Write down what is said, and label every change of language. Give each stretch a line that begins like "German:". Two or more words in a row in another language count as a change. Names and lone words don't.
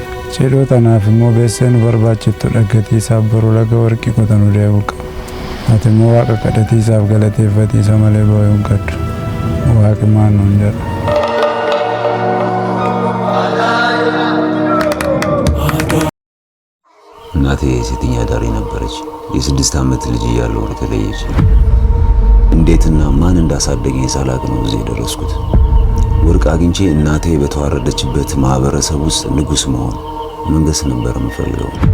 Oromo: Cidhoo tanaaf immoo beessee nu barbaachiftu dhaggatii isaaf boruu laga warqii qotanuu deebi'u qaba. Ati immoo waaqa kadhatii isaaf galateeffatiisa malee boo'uu hin qabdu. Waaqi maal nuun jedha.
Amharic: እናቴ ሴተኛ አዳሪ ነበረች። የ6 ዓመት ልጅ እያለሁ የተለየች። እንዴትና ማን እንዳሳደገኝ ሳላቅ ነው እዚህ የደረስኩት። ወርቅ አግኝቼ እናቴ በተዋረደችበት ማህበረሰብ ውስጥ ንጉስ መሆን መንገስ ነበር የምፈልገው።